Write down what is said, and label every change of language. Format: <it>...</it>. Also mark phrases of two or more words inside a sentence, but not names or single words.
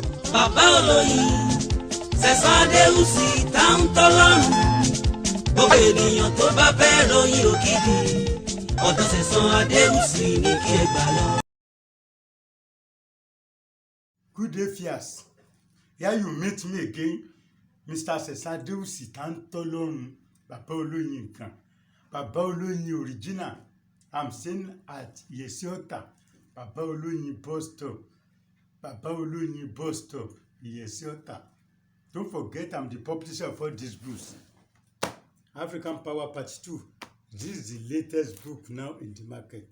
<yo>bàbá olóyin Sẹ̀san Adéwùsì táwọn tọ́lọ́run gbogbo ènìyàn tó bá fẹ́ ròyìn òkìkí ọ̀dọ̀ Sẹ̀san Adéwùsì ní kí ẹ gbà lọ.</yo> <en>Good day, Fias. Here you meet me again, Mr.</en> <yo>Sẹ̀san Adéwùsì táwọn tọ́lọ́run bàbá olóyin nǹkan bàbá olóyin original.</yo> <en>I'm staying at Iyesi-Ota, Baba Oloyin bus stop. Baba Oloyin bus stop, Iyesi-Ota. Don't forget, I'm the publisher of all these books. African Power Part 2. This is the latest book now in the market.</en>